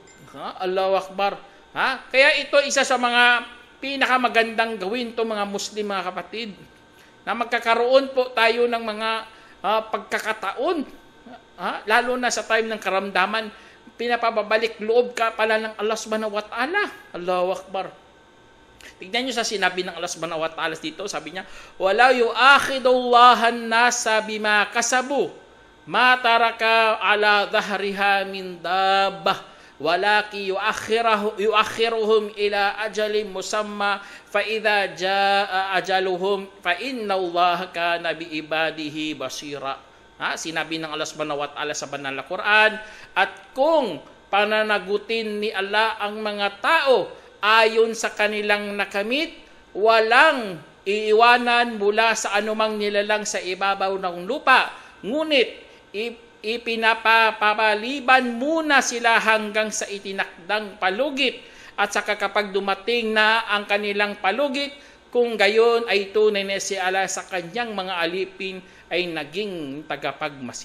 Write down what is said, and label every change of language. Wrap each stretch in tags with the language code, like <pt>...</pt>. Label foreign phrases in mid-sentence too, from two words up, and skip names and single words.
<ar>الله أكبر.</ar> <tl>Kaya ito isa sa mga pinakamagandang gawin to, mga Muslim, mga kapatid, na magkakaroon po tayo ng mga pagkakataon, lalo na sa time ng karamdaman, pinapabalik loob ka pala ng Allah</tl> <ar>سبحانه وتعالى. الله أكبر.</ar> <tl>Tignan nyo sa sinabi ng</tl> <ar>الله سبحانه وتعالى</ar> <tl>dito, sabi niya,</tl> <ar>ولو يؤاخذ الله الناس بما كسبوا ما ترك على ظهرها من دابة ولكن يؤخرهم إلى أجل مسمى فإذا جاء أجلهم فإن الله كان بعباده بصيرا.</ar> <tl>Sinabi ng Allah</tl> <ar>سبحانه وتعالى</ar> <tl>sa banal na Quran, at kung pananagutin ni Allah ang mga tao ayon sa kanilang nakamit, walang iiwanan mula sa anumang nilalang sa ibabaw ng lupa, ngunit ipinapapaliban muna sila hanggang sa itinakdang palugit, at saka kapag dumating na ang kanilang palugit, kung gayon ay tunay na si Allah sa kanyang mga alipin ay naging tagapagmasid.</tl>